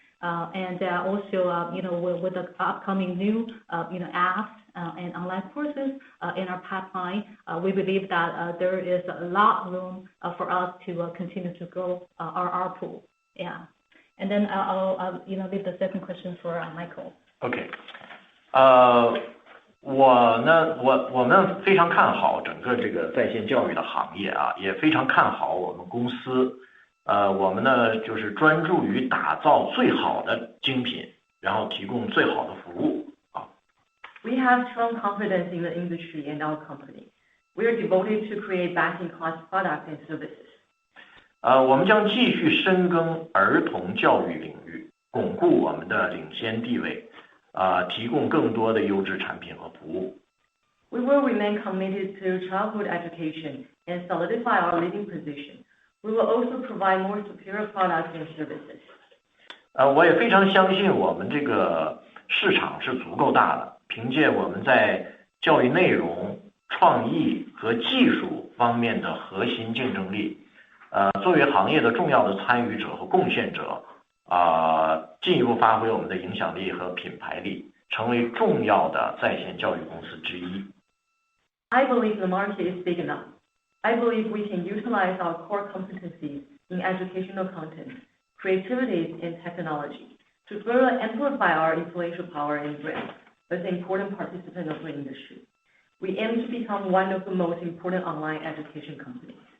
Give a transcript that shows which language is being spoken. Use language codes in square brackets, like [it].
[en] And also with the upcoming new apps and online courses in our pipeline, we believe that there is a lot of room for us to continue to grow our ARPU. Yeah. And then I'll leave the second question for Michael. [zh] OK， 我们非常看好整个这个在线教育的行业啊，也非常看好我们公司。我们呢就是专注于打造最好的精品，然后提供最好的服务啊。 [en] We have strong confidence in the industry and our company. We are devoted to create best-in-class products and services. [zh] 我们将继续深耕儿童教育领域，巩固我们的领先地位，提供更多的优质产品和服务。 [en] We will remain committed to childhood education and solidify our leading position. We will also provide more superior products and services. [zh] 我也非常相信我们这个市场是足够大的，凭借我们在教育内容、创意和技术方面的核心竞争力，作为行业的重要的参与者和贡献者，进一步发挥我们的影响力和品牌力，成为重要的在线教育公司之一。 [en] I believe the market is big enough. I believe we can utilize our core competencies in educational content, creativity, and technology to further amplify our influential power and brand as an important participant of the industry. We aim to become one of the most important online education companies.